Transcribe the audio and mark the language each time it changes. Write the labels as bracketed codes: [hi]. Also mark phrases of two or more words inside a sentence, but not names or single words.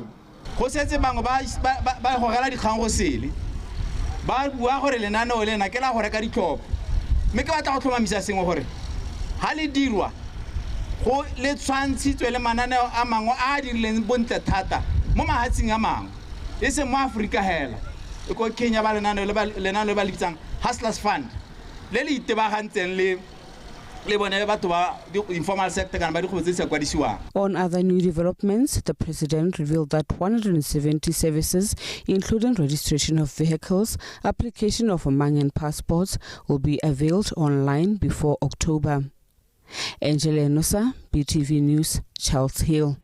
[tn] go setse bangwe ba go gela dikgang go sele ba bua gore lenaneo lena ke la go reka ditlhopho mme ke batla go tlhomamisa sengwe gore ha le dirwa go le tshwantshitswe le mananeo a mangwe a dirileng bontle thata mo mahatsing a mangwe e se mo Afrika hela e ko Kenya ba lenaneo le ba litsang Hustlers Fund le le itebagantseng le bone batho ba [en] informal sector [tn] kana ba dikgwebo tse se kwadisiwang. [en] On other new developments, the president revealed that 170 services, including registration of vehicles, application of Mangan passports, will be availed online before October. Angela Nosa, BTV News, Charles Hill.